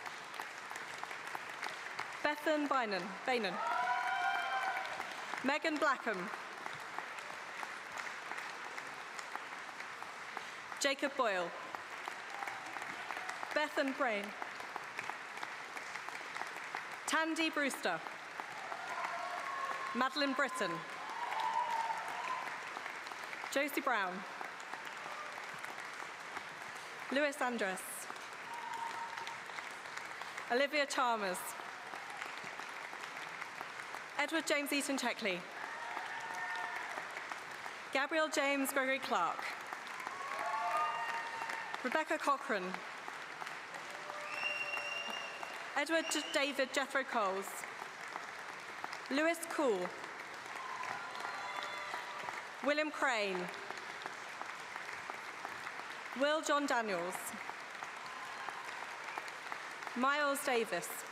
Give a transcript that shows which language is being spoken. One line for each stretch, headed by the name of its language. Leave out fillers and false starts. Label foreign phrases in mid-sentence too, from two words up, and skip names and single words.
English: Bethan Bainan. Megan Blackham. Jacob Boyle. Bethan Brain. Tandy Brewster. Madeline Britton. Josie Brown. Lewis Andress. Olivia Chalmers. Edward James Eaton Checkley. Gabriel James Gregory Clark. Rebecca Cochran. Edward David Jethro Coles. Lewis Cool. William Crane. Will John Daniels. Miles Davis.